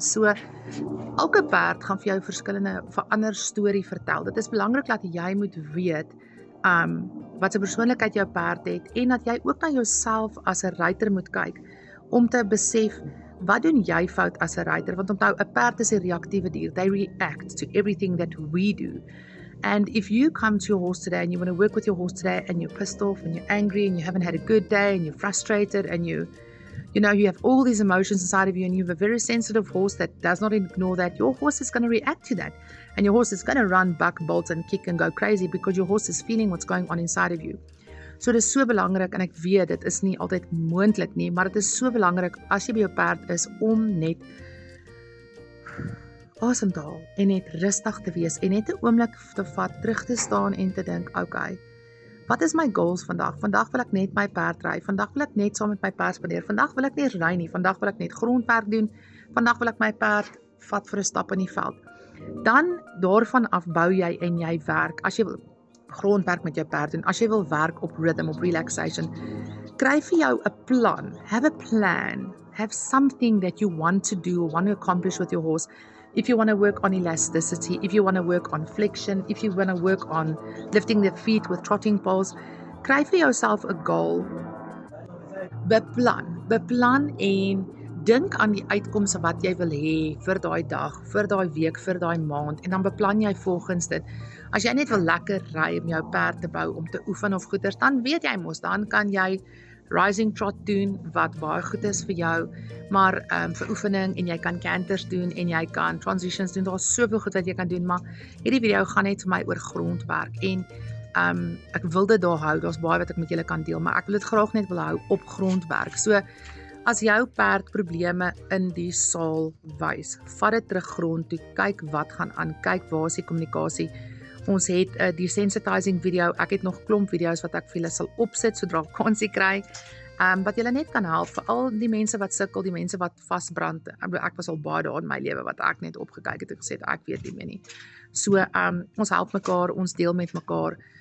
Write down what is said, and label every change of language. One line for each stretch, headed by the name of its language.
Afrikaans: So, elke perd gaan vir jou verander storie vertel. Dit is belangrik dat jy moet weet, wat 'n persoonlikheid jou perd het, en dat jy ook na jouself as 'n ruiter moet kyk, om te besef, wat doen jy fout as 'n ruiter? Want onthou, 'n perd is 'n reaktiewe dier.
English: They react to everything that we do. And if you come to your horse today and you want to work with your horse today and you're pissed off and you're angry and you haven't had a good day and you're frustrated and you have all these emotions inside of you and you have a very sensitive horse that does not ignore that, your horse is going to react to that. And your horse is going to run, buck, bolt and kick and go crazy because your horse is feeling what's going on inside of you.
Afrikaans: So dit is so belangrik en ek weet dit is nie altyd moontlik nie, maar dit is so belangrik as jy by jou perd is om net asem te haal en net rustig te wees en net 'n oomblik te vat, terug te staan en te dink, okay, wat is my goals vandag? Vandag wil ek net my perd ry, vandag wil ek net saam met my perd spandeer, vandag wil ek nie ry nie, vandag wil ek net grondwerk doen, vandag wil ek my perd vat vir 'n stap in die veld. Dan daarvan af bou jy en jy werk, as jy wil grondwerk met jou perd doen, as jy wil werk op rhythm, op relaxation, Kry vir jou 'n plan.
English: Have a plan. Have something that you want to do or want to accomplish with your horse. If you want to work on elasticity, if you want to work on flexion, if you want to work on lifting the feet with trotting poles,
Afrikaans: kry vir jouself 'n goal. Beplan en dink aan die uitkomste wat jy wil hê vir daai dag, vir daai week, vir daai maand en dan beplan jy volgens dit. As jy net wil lekker ry om jou perd te bou om te oefen of goeters, dan weet jy mos, dan kan jy rising trot doen wat baie goed is vir jou, maar vir oefening en jy kan canters doen en jy kan transitions doen. Daar's soveel goed wat jy kan doen, maar hierdie video gaan net vir my oor grondwerk en ek wil dit daar hou. Daar's baie wat ek met julle kan deel, maar ek wil dit graag net wil hou op grondwerk. So as jou perd probleme in die saal wys, vat dit terug grond toe, kyk wat gaan aan, kyk waar is die kommunikasie. Ons het 'n desensitizing video, ek het nog klomp video's wat ek vir julle sal opsit sodra ek kansie kry, wat julle net kan help, vir al die mense wat sukkel, die mense wat vasbrand. Ek was al baie daar in my lewe wat ek net opgekyk het en gesê ek weet nie meer nie. So ons help mekaar, ons deel met mekaar.